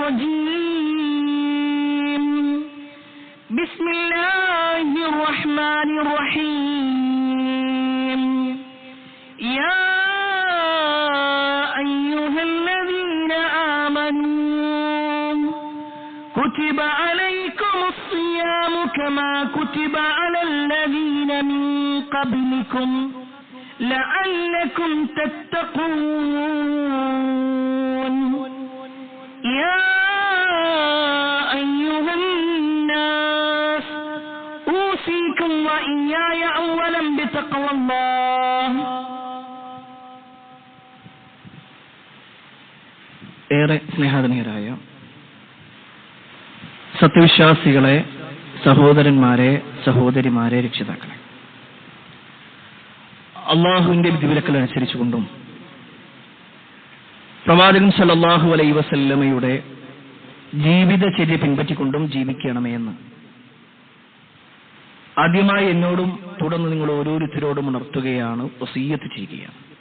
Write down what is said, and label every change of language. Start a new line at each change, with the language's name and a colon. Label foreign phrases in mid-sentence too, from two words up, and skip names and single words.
Arabic: الرجيم بسم الله الرحمن الرحيم يا أيها الذين آمنوا كتب عليكم الصيام كما كتب على الذين من قبلكم لعلكم تتقون يا أيها الناس أوصيكم وإياي أولا بتقوى الله
Malayalam: ഏറെ സ്നേഹാധനീയരായ സത്യവിശ്വാസികളെ, സഹോദരന്മാരെ, സഹോദരിമാരെ, രക്ഷിതാക്കളെ, അള്ളാഹുവിന്റെ വിധിവിലക്കൽ അനുസരിച്ചുകൊണ്ടും പ്രവാചകൻ
Arabic: صلى الله عليه
Malayalam: വസല്ലമയുടെ ജീവിതചര്യ പിൻപറ്റിക്കൊണ്ടും ജീവിക്കണമേ എന്ന് ആദ്യമായി എന്നോടും തുടർന്ന് നിങ്ങൾ ഓരോരുത്തരോടും ഉണർത്തുകയാണ്, വസിയ്യത്ത് ചെയ്യുകയാണ്.